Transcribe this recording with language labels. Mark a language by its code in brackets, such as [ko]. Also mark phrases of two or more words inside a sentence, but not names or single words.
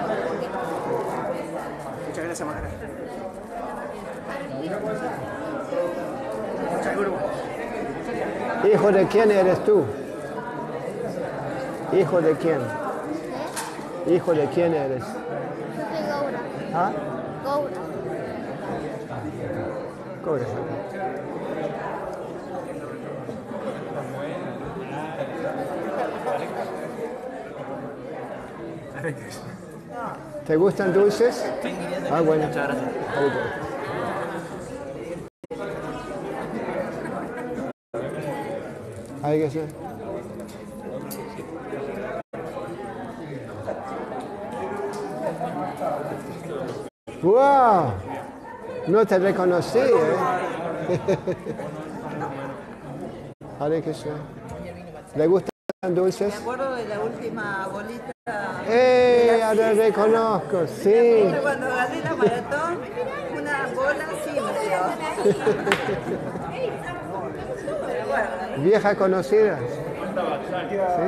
[es] Muchas gracias, Maharaj. Muchas Guru. ¿Hijo de quién eres tú? ¿Hijo de quién? ¿Hijo de quién eres? Soy Gaura. ¿Ah? Gaura. Gaura. ¿Te gustan dulces? Ah, bueno. Muchas gracias. [sa] Hare Bol. Hare Krishna. [es] ¡Wow! No te reconocí, [sa] Hare Krishna. [es] ¿Le gustan dulces? Me acuerdo de la última bolita. Ya te reconozco, sí. Cuando gané la maratón, una bola así me dio. Pero bueno, Vieja conocida. ¿Sí?